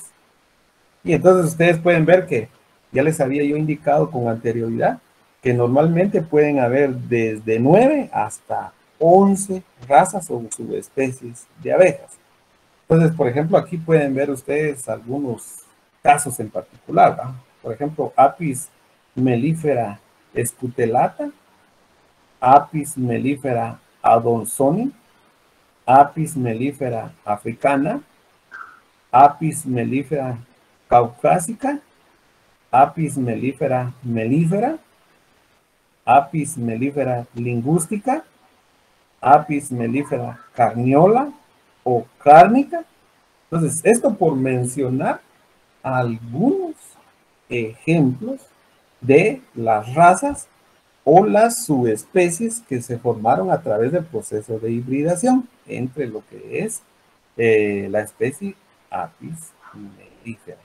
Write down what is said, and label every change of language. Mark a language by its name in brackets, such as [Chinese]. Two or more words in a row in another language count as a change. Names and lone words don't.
[Spanish] Y entonces ustedes pueden ver que ya les había yo indicado con anterioridad que normalmente pueden haber desde 9 hasta 11 razas o subespecies de abejas. Entonces, por ejemplo, aquí pueden ver ustedes algunos casos en particular, ¿no? Por ejemplo, Apis mellifera scutelata, Apis mellifera adansonii, Apis mellifera africana, Apis mellifera caucásica, Apis mellifera mellifera, Apis mellifera lingüística, Apis mellifera carniola o cárnica. Entonces, esto por mencionar algunos ejemplos de las razas o las subespecies que se formaron a través del proceso de hibridación entre lo que es la especie Apis mellifera.